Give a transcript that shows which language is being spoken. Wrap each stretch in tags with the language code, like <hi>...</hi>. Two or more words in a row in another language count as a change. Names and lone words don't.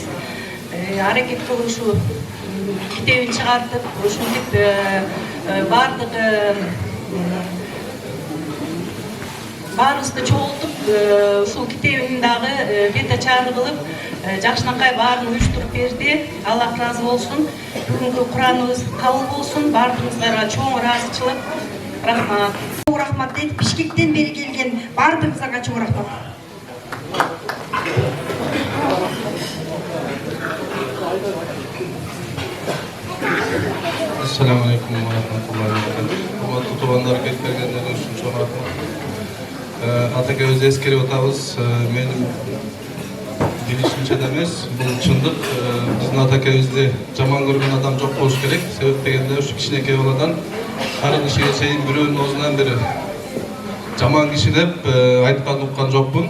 <ky>Аракет кылып ушу китебин чыгартып, ушинтип бардыгы баарыбызды чогултуп ушул китебин дагы бета чары кылып жакшынакай баарын уюштуруп берди. Аллах ыраазы болсун. Бүгүнкү Кураныбыз кабыл болсун. Баарыбызга чоң ыраазычылык. Рахмат. Чоң рахмат дейт. Бишкектен бери келген баарыбызга чоң рахмат.</ky> <ar>السلام عليكم ورحمة الله وبركاته.</ar> <ky>Урматтуу туугандар, келип келгендер үчүн чоң рахмат. Атакебизди эскерип атабыз. Менин билишимче да эмес, бул чындык. Биздин атакебизди жаман көргөн адам жок болуш керек. Себеп дегенде ушу кичинекей баладан ар кишиге чейин бирөөнүн оозунан бери жаман киши деп айткан уккан жокмун.</ky>